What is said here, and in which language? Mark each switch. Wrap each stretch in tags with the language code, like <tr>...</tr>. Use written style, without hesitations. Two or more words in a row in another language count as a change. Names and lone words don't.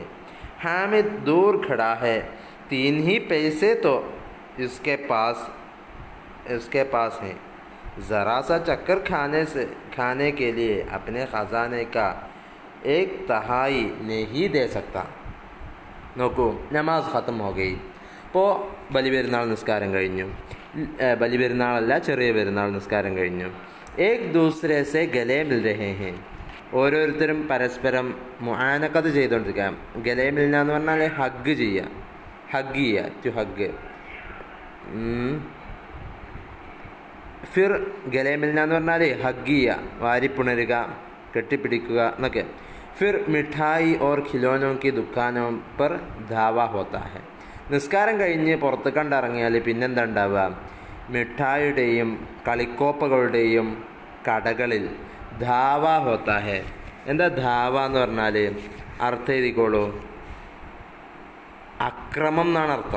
<hi>हामिद दूर खड़ा है. 3 ही पैसे तो इसके पास हैं. ज़रा सा चक्कर खाने के लिए अपने ख़जाने का 1/3 नहीं दे सकता.</hi> <ml>നോക്കൂ,</ml> <hi>नमाज़ ख़त्म हो गई.</hi> <ml>ഇപ്പോൾ ബലിപെരുന്നാൾ നിസ്കാരം കഴിഞ്ഞു. ബലിപെരുന്നാളല്ല, ചെറിയ പെരുന്നാൾ നിസ്കാരം കഴിഞ്ഞു.</ml> <hi>एक दूसरे से गले मिल रहे हैं.</hi> <ml>ഓരോരുത്തരും പരസ്പരം മുആനഖത്ത് ചെയ്തുകൊണ്ടിരിക്കുക.</ml> <hi>गले मिलना</hi> <ml>എന്ന് പറഞ്ഞാൽ ഹഗ് ചെയ്യുക,</ml> <en>to hug.</en> <hi>फिर गले मिलना</hi> <ml>എന്ന് പറഞ്ഞാൽ ഹഗ് ചെയ്യുക, വാരിപ്പുണരുക, കെട്ടിപ്പിടിക്കുക എന്നൊക്കെ.</ml> <hi>फिर मिठाई और खिलौनों की दुकानों पर धावा होता है.</hi> <ml>നിസ്കാരം കഴിഞ്ഞ് പുറത്ത് കണ്ടിറങ്ങിയാൽ പിന്നെന്താ ഉണ്ടാവുക? മിഠായിയുടെയും കളിക്കോപ്പകളുടെയും കടകളിൽ</ml> <hi>धावा होता है.</hi> <ml>എന്താ ധാവ എന്ന് പറഞ്ഞാൽ? അർത്ഥം എഴുതിക്കോളൂ, അക്രമം എന്നാണ് അർത്ഥം.</ml>